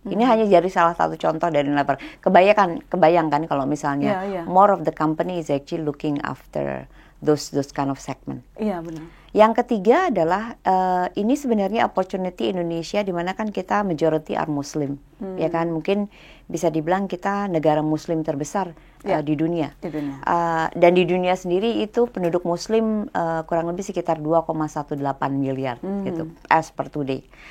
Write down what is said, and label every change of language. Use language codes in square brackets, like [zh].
[id] Ini hanya jadi salah satu contoh dari Unilever. Kebayangkan kalau misalnya [en] more of the company is actually looking after those kind of segment. [id] Iya benar. Yang ketiga adalah ini sebenarnya opportunity Indonesia di mana kan kita [en] majority are Muslim, [id] ya kan, mungkin bisa dibilang kita negara Muslim terbesar di dunia. Dan di dunia sendiri itu penduduk Muslim kurang lebih sekitar 2,18 miliar gitu [en] as per today.